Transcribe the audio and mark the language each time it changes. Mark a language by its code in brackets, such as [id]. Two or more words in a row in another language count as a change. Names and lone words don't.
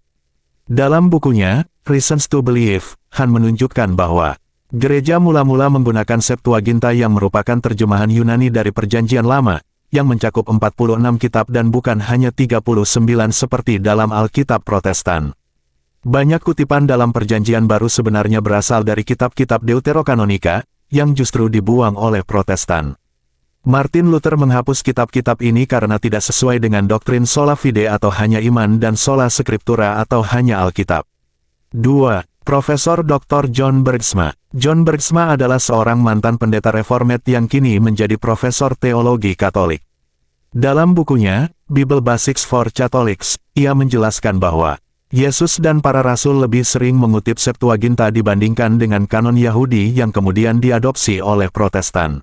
[id] Dalam bukunya, Reasons to Believe, Hahn menunjukkan bahwa gereja mula-mula menggunakan Septuaginta yang merupakan terjemahan Yunani dari Perjanjian Lama, yang mencakup 46 kitab dan bukan hanya 39 seperti dalam Alkitab Protestan. Banyak kutipan dalam Perjanjian Baru sebenarnya berasal dari kitab-kitab Deuterokanonika, yang justru dibuang oleh Protestan. Martin Luther menghapus kitab-kitab ini karena tidak sesuai dengan doktrin [la] sola fide [id] atau hanya iman dan [la] sola scriptura [id] atau hanya Alkitab. 2. Profesor Dr. John Bergsma. John Bergsma adalah seorang mantan pendeta reformat yang kini menjadi profesor teologi Katolik. Dalam bukunya, Bible Basics for Catholics, ia menjelaskan bahwa Yesus dan para rasul lebih sering mengutip Septuaginta dibandingkan dengan kanon Yahudi yang kemudian diadopsi oleh Protestan.